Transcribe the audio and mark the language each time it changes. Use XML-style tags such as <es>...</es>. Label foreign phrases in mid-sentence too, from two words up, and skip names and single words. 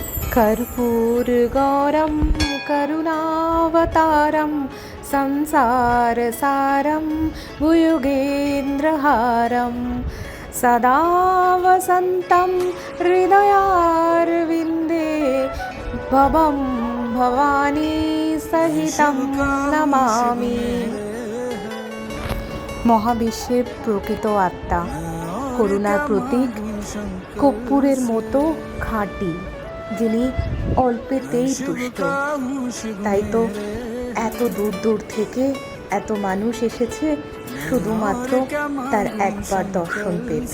<sa>कर्पूरगौरं करुणावतारं संसारसारं भुयुगेन्द्रहारं सदा वसन्तं हृदयारविन्दे भवं भवानी सहितं नमामि।</sa> <bn>মহাবিশ্বের প্রকৃত আত্মা, করুণার প্রতীক, কর্পূরের মতো খাঁটি, যিনি অল্পেতেই তুষ্ট। তাই তো এত দূর দূর থেকে এত মানুষ এসেছে শুধুমাত্র তার একবার দর্শন পেতে।</bn>